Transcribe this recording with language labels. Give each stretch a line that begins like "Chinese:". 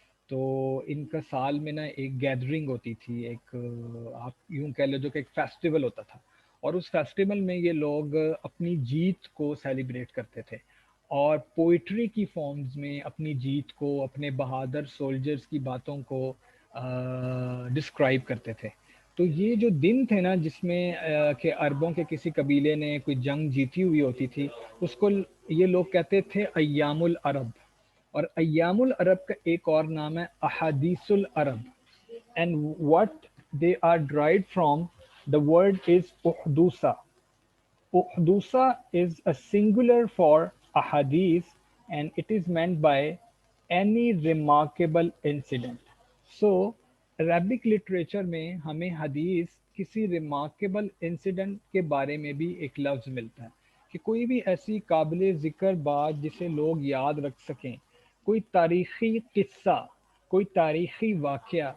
Urdu: تو ان کا سال میں نا ایک گیدرنگ ہوتی تھی، ایک آپ یوں کہہ لو جو کہ ایک فیسٹیول ہوتا تھا، اور اس فیسٹیول میں یہ لوگ اپنی جیت کو سیلیبریٹ کرتے تھے اور پوئٹری کی فارمز میں اپنی جیت کو، اپنے بہادر سولجرز کی باتوں کو ڈسکرائب کرتے تھے. تو یہ جو دن تھے نا جس میں کہ عربوں کے کسی قبیلے نے کوئی جنگ جیتی ہوئی ہوتی تھی، اس کو یہ لوگ کہتے تھے ایام العرب. اور ایام العرب کا ایک اور نام ہے احادیث العرب.
English: And what they are derived from, the word is احدوثہ. احدوثہ is a singular for ahadith and it is meant by any remarkable incident.
Urdu: So Arabic literature میں ہمیں حدیث کسی ریمارکیبل انسیڈنٹ کے بارے میں بھی ایک لفظ ملتا ہے کہ کوئی بھی ایسی قابل ذکر بات جسے لوگ یاد رکھ سکیں، کوئی تاریخی قصہ، کوئی تاریخی واقعہ.